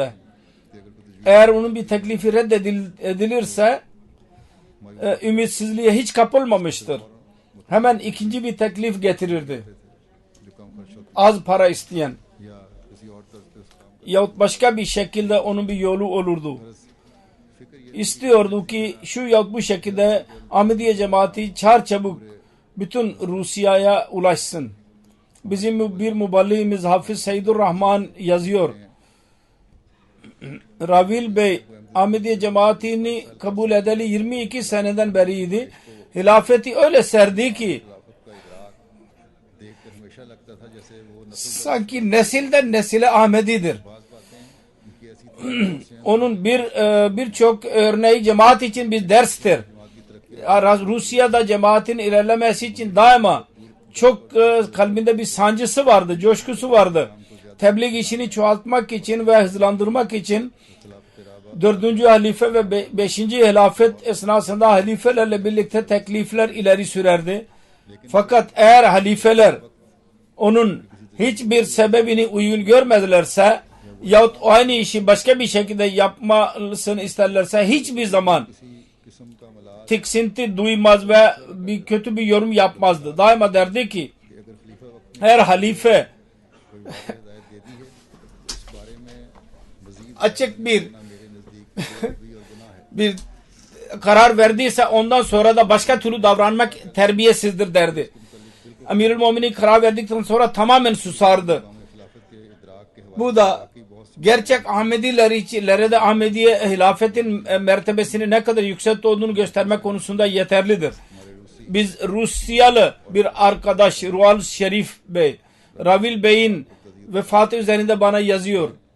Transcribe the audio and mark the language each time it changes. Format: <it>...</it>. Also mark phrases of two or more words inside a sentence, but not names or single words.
<ur>کہ اگر کوئی تجویز</ur> <tr>Eğer onun bir teklifi reddedilirse ümitsizliğe hiç kapılmamıştır. Hemen ikinci bir teklif getirirdi.</tr> <ur>جو کم خرچ ہوتا</ur> <tr>Az para isteyen</tr> <ur>یا کسی اور طرز پہ اس کام</ur> <tr>yahut başka bir şekilde onun bir yolu olurdu.</tr> <ur>فکر یہ</ur> <tr>İstiyordu ki şu yahut bu şekilde Ahmediye cemaati çarçabuk bütün Rusya'ya ulaşsın. Bizim bir muballiğimiz Hafız Seydur Rahman yazıyor. Ravil Bey Ahmediye cemaatini kabul edeli 22 seneden beriydi. Hilafeti öyle serdi ki</tr> <ur>دیکھ کر ہمیشہ لگتا تھا جیسے وہ</ur> <tr>sanki nesilden nesile Ahmedidir.</tr> <ur>بات باتیں ان کی ایسی تھی</ur> <tr>Onun birçok örneği cemaat için bir derstir. Rusya'da cemaatin ilerlemesi için daima çok kalbinde bir sancısı vardı, coşkusu vardı. Tebliğ işini çoğaltmak için ve hızlandırmak için 4. halife ve 5. hilafet esnasında halifelerle birlikte teklifler ileri sürerdi. Fakat eğer halifeler onun hiçbir sebebini uygun görmedilerse yahut aynı işi başka bir şekilde yapmasını isterlerse hiçbir zaman</tr> <ur>قسم کا ملال</ur> <tr>tiksinti duymaz ve bir kötü bir yorum yapmazdı. Daima derdi ki</tr> <ur>کہ اگر خلیفہ وقت</ur> <tr>her halife</tr> <ur>کوئی واق ہدایت دے دی ہے اس بارے میں مزید</ur> <tr>açık bir</tr> <ur>میرے نزدیک بھی اور گناہ ہے</ur> <tr>bir karar verdiyse ondan sonra da başka türlü davranmak terbiyesizdir derdi. Amirül Muminin karar verdikten sonra tamamen susardı.</tr> <ur>خلافت کے ادراک کے حوالے</ur> <tr>Bu da gerçek Ahmedilere de Ahmediye hilafetin mertebesini ne kadar yüksek olduğunu göstermek konusunda yeterlidir. Biz Rusyalı bir arkadaş Rual Şerif Bey, Ravil Bey'in vefatı üzerinde bana yazıyor.</tr>